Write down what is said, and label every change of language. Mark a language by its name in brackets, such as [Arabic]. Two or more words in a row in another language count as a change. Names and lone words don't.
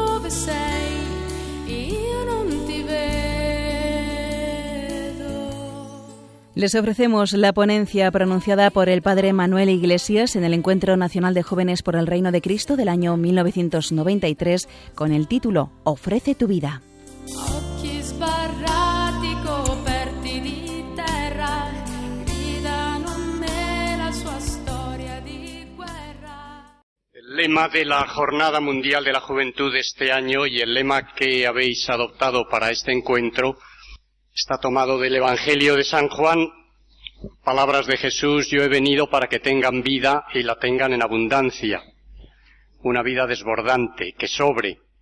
[Italian] sei, io non ti vedo. [Spanish] Les ofrecemos la ponencia pronunciada por el padre Manuel Iglesias en el Encuentro Nacional de Jóvenes por el Reino de Cristo del año 1993 con el título Ofrece tu vida. [Italian] Occhi sbarrati coperti di terra, gridano a me la sua storia di guerra. [Spanish] El lema de la Jornada Mundial de la Juventud de este año y el lema que habéis adoptado para este encuentro está tomado del Evangelio de San Juan, palabras de Jesús: yo he venido para que tengan vida y la tengan en abundancia, una vida desbordante, que sobre.